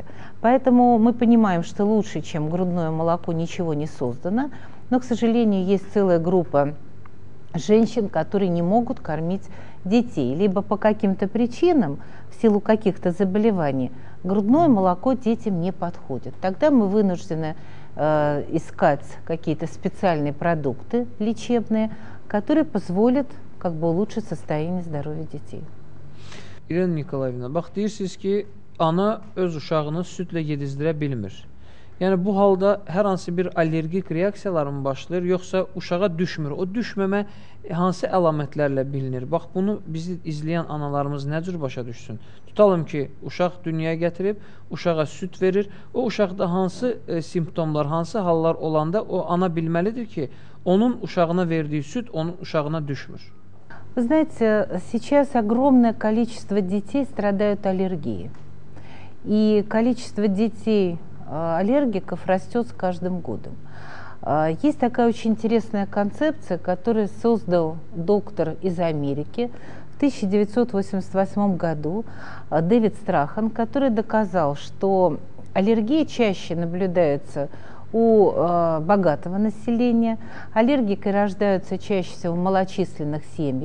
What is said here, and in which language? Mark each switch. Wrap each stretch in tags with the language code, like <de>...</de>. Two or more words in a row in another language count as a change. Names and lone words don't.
<ru>Поэтому мы понимаем, что лучше, чем грудное молоко, ничего не создано, но, к сожалению, есть целая группа женщин, которые не могут кормить детей, либо по каким-то причинам, в силу каких-то заболеваний, грудное молоко детям не подходит. Тогда мы вынуждены искать какие-то специальные продукты лечебные, которые позволят как бы улучшить состояние здоровья детей.</ru> <az>İrina Nikolayevna, bax deyirsiniz ki, ana öz uşağını südlə yedizdirə bilmir. Yəni bu halda hər hansı bir allergik reaksiyalar mı başlayır, yoxsa uşağa düşmür? O düşməmə hansı əlamətlərlə bilinir? Bax bunu bizi izləyən analarımız nə cür başa düşsün? Tutalım ki, uşaq dünyaya gətirib, uşağa süd verir. O uşaqda hansı simptomlar, hansı hallar olanda o ana bilməlidir ki, onun uşağına verdiyi süd onun uşağına düşmür.</az> <ru>Вы знаете, сейчас огромное количество детей страдают аллергией. И количество детей аллергиков растет с каждым годом. Есть такая очень интересная концепция, которую создал доктор из Америки в 1988 году, Дэвид Страхан, который доказал, что аллергия чаще наблюдается у богатого населения, аллергики рождаются чаще всего в малочисленных семьях.</ru>